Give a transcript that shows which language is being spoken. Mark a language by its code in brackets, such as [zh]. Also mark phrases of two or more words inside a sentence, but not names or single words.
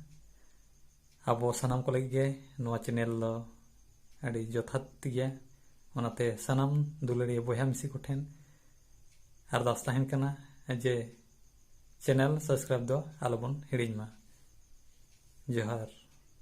[sat] अब सानाम को लगे नवा चैनल अड़ी जथात गया ᱚᱱᱟᱛᱮ ᱥᱟᱱᱟᱢ ᱫᱩᱞᱟᱹᱲᱤᱭᱟᱹ ᱵᱚᱭᱦᱟ ᱢᱤᱥᱤ ᱠᱚᱴᱷᱮᱱ अरदास तहन कना जे [en] channel subscribe [sat] दो आलोबन हिड़िंग मा। जोहार।